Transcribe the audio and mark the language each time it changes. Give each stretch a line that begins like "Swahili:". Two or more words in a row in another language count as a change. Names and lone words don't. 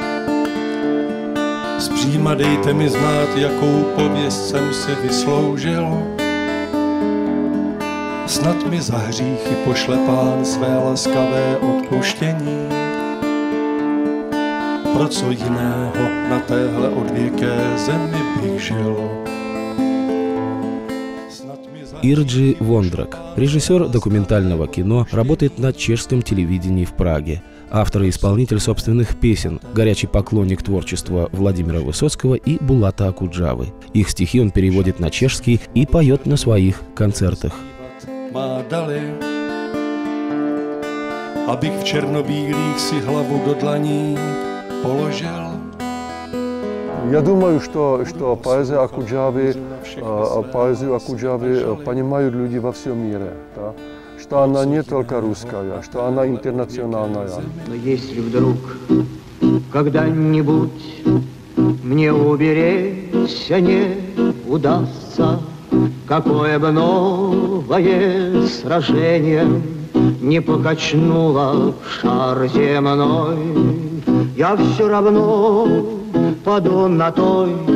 Czech: Zpříma dejte mi znát, jakou pověst jsem si vysloužil. Snad mi za hříchy pošle Pán své laskavé odpuštění. Pro co jiného na téhle odvěké zemi bych žil.
Russian: Ирджи Вондрак, режиссер документального кино, работает на чешском телевидении в Праге. Автор и исполнитель собственных песен, горячий поклонник творчества Владимира Высоцкого и Булата Акуджавы. Их стихи он переводит на чешский и поет на своих концертах.
Czech: Abych v černobílých si hlavu do dlaní položil.
Russian: Я думаю, что поэзию Акуджавы понимают люди во всем мире, да? Что она не только русская, что она интернациональная. Но если вдруг когда-нибудь мне уберечься не удастся, какое бы новое сражение не покачнуло шар земной, я все равно паду на той